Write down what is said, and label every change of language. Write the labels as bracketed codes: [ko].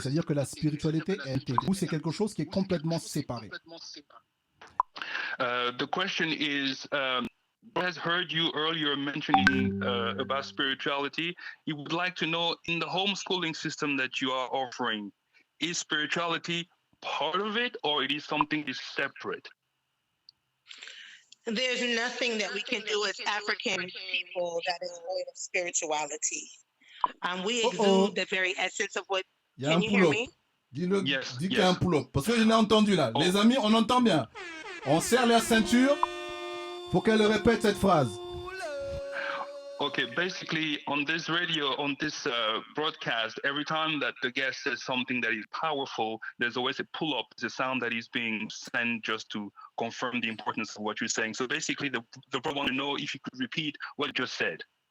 [fr] C'est-à-dire que la spiritualité est intégrée ou c'est quelque chose qui est complètement séparé? [en] The question is, has heard you earlier mentioning about spirituality. He would like to know, in the homeschooling system that you are offering, is spirituality part of it, or it is something is separate? There's nothing that we can do as African people that is void of spirituality. We exude the very essence of what. Can you hear me? [fr] Dis-le, [en] Yes, [fr] dis qu'il y a un pull-up. Parce que je l'ai entendu là. Les amis, on entend bien. On serre la ceinture. Faut qu'elle répète cette phrase. [en] Okay, basically on this radio, on this broadcast, every time that the guest says something that is powerful, there's always a pull-up, the sound that is being sent just to confirm the importance of what you're saying. So basically, the brother want to know if you could repeat what you just said.